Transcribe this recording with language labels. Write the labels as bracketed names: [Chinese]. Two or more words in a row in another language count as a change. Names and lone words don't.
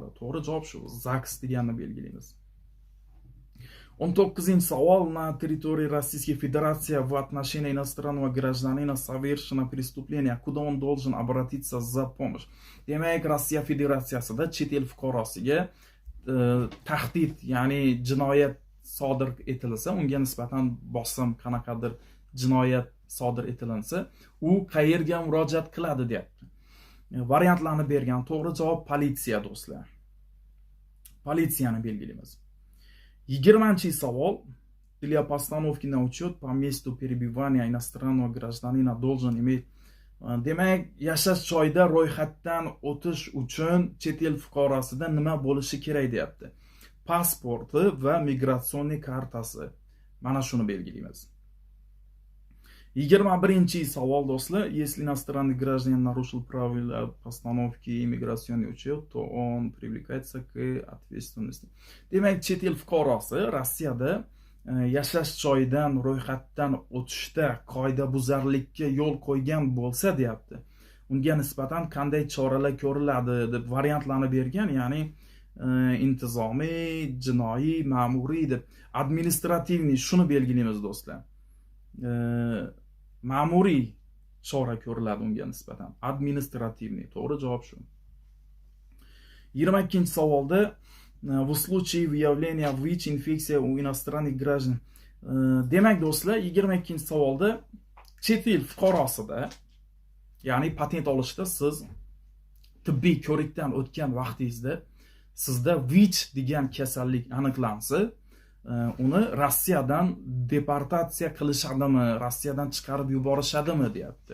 [Uzbek] To'g'ri javob shu. ZAGS deganni belgilaymiz. 19-savol. [Russian] На территории Российской Федерации в отношении иностранного гражданина совершено преступление. Куда он должен обратиться за помощь? [Uzbek] Demak, Rossiya Federatsiyasida chet el fuqarosiga tahdid, ya'ni jinoyat sodir etilsa, unga nisbatan bosim, qanaqadir jinoyat sodir etilinsa, u qayerga murojaat qiladi deyapti. Variantlarni bergan. To'g'ri javob politsiya do'stlar. Politsiyani belgilaymiz. 20-savol. [Russian] Для постановки на учет по месту перебывания иностранного гражданина должен иметь. [Uzbek] Demak, yashash joyida ro'yxatdan o'tish uchun chet el fuqarosida nima bo'lishi kerak deyapti. Pasporti va migratsion kartasi. Mana shuni belgilaymiz. 21-savol do'stlar. [Russian] Если иностранный гражданин нарушил правила постановки иммиграционный учет, то он привлекается к ответственности. [Uzbek] Demak, chet el fuqarosi Rossiyada yashash joyidan ro'yxatdan o'tishda qoidabuzarlikka yo'l qo'ygan bo'lsa deyapti. Unga nisbatan qanday choralar ko'riladi deb variantlarni bergan, ya'ni intizomiy, jinoiy, ma'muriy deb. Administrativniy shuni belgilaymiz do'stlar. Ma'muriy chora ko'riladi unga nisbatan. [Russian] Administrativniy. [Uzbek] To'g'ri javob shu. 22-savolda [Russian] в случае выявления ВИЧ-инфекции у иностранных граждан. [Uzbek] Demak do'stlar, 22-savolda chet el fuqarosida, ya'ni patent olishda siz tibbiy ko'rikdan o'tgan vaqtingizda sizda VICH degan kasallik aniqlansa, uni Rossiyadan deportatsiya qilishadimi, Rossiyadan chiqarib yuborishadimi deyapti.